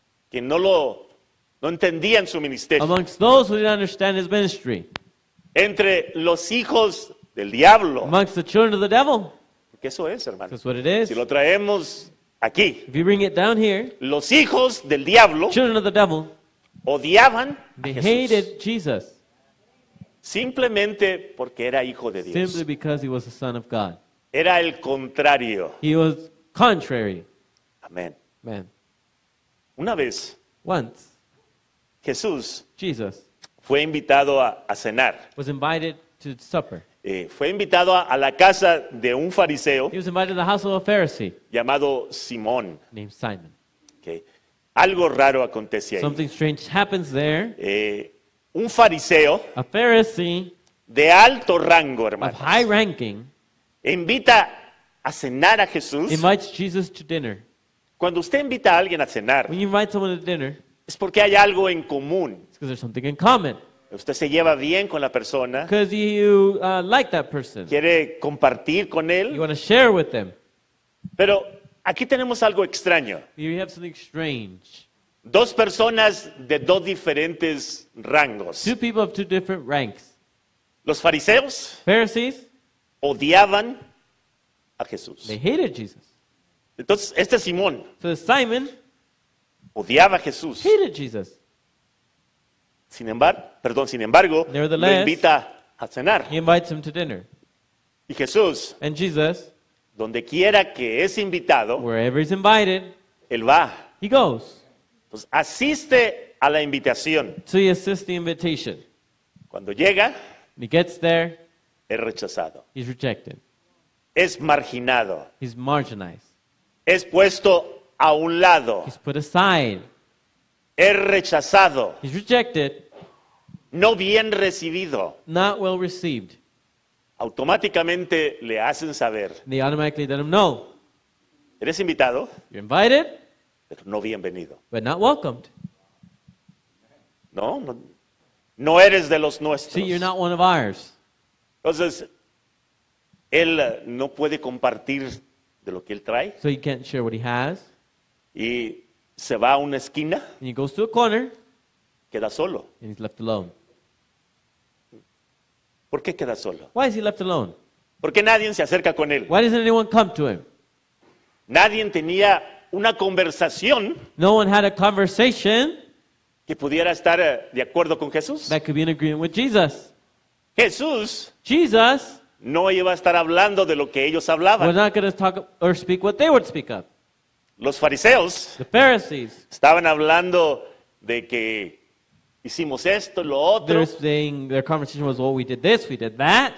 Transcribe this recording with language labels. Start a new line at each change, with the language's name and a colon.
Spanish: que no entendían su ministerio.
English: amongst those who didn't understand his ministry,
Spanish: Entre los hijos del diablo.
English: amongst the children of the devil.
Spanish: Porque eso es, hermano.
English: That's what it is.
Spanish: Si lo traemos aquí,
English: If you bring it down here,
Spanish: los hijos del diablo
English: children of the devil,
Spanish: odiaban a
English: they
Spanish: Jesús
English: hated Jesus
Spanish: simplemente porque era hijo de Dios.
English: simply because he was the Son of God.
Spanish: Era el contrario.
English: He was contrary.
Spanish: Amén.
English: Man,
Spanish: Una vez
English: once
Spanish: Jesús
English: Jesus
Spanish: fue invitado a cenar.
English: was invited to supper.
Spanish: Fue invitado a la casa de un fariseo
English: He was invited to the house of a Pharisee
Spanish: llamado Simón.
English: named Simon.
Spanish: Ok. Algo raro acontece ahí.
English: Something strange happens there.
Spanish: Un fariseo
English: A Pharisee
Spanish: de alto rango,
English: of
Spanish: hermano,
English: high ranking
Spanish: invita a cenar a Jesús.
English: invites Jesus to dinner.
Spanish: Cuando usted invita a alguien a cenar,
English: When you invite someone to dinner,
Spanish: es porque hay algo en común.
English: it's because there's something in common.
Spanish: Usted se lleva bien con la persona,
English: Because you like that person.
Spanish: quiere compartir con
English: You
Spanish: él,
English: want to share with them.
Spanish: pero aquí tenemos algo extraño.
English: Here you have something strange.
Spanish: Dos personas de dos diferentes rangos.
English: Two people of two different ranks.
Spanish: Los fariseos
English: Pharisees,
Spanish: odiaban a Jesús.
English: they hated Jesus.
Spanish: Entonces, este Simón
English: So Simon
Spanish: odiaba a Jesús.
English: hated Jesus.
Spanish: Sin embargo, lo
English: Nevertheless,
Spanish: invita a cenar.
English: He invites him to dinner.
Spanish: Y Jesús,
English: And Jesus,
Spanish: donde quiera que es invitado,
English: wherever he's invited,
Spanish: él va.
English: he goes.
Spanish: Entonces, asiste a la invitación.
English: So he assists the invitation.
Spanish: Cuando llega,
English: And he gets there,
Spanish: es rechazado,
English: he's rejected.
Spanish: es marginado,
English: He's marginalized.
Spanish: es puesto a un lado,
English: He's put aside.
Spanish: es rechazado,
English: He's rejected,
Spanish: no bien recibido.
English: not well received.
Spanish: Automáticamente le hacen saber,
English: And they automatically let him know.
Spanish: eres invitado,
English: You're invited,
Spanish: pero no bienvenido.
English: but not welcomed.
Spanish: No eres de los nuestros.
English: See, you're not one of ours.
Spanish: Entonces, él no puede compartir de lo que él trae
English: So he can't share what he has.
Spanish: y se va a una esquina,
English: And he goes to a corner,
Spanish: queda solo.
English: and he's left alone.
Spanish: ¿Por qué queda solo?
English: Why is he left alone?
Spanish: Porque nadie se acerca con él.
English: Why doesn't anyone come to him?
Spanish: Nadie tenía una conversación
English: No one had a conversation
Spanish: que pudiera estar de acuerdo con Jesús.
English: that could be in agreement with Jesus.
Spanish: Jesús
English: Jesus
Spanish: no iba a estar hablando de lo que ellos hablaban.
English: not going to talk or speak what they would speak of.
Spanish: Los fariseos
English: The Pharisees,
Spanish: estaban hablando de que hicimos esto, lo otro.
English: they're saying their conversation was, well, we did this, we did that.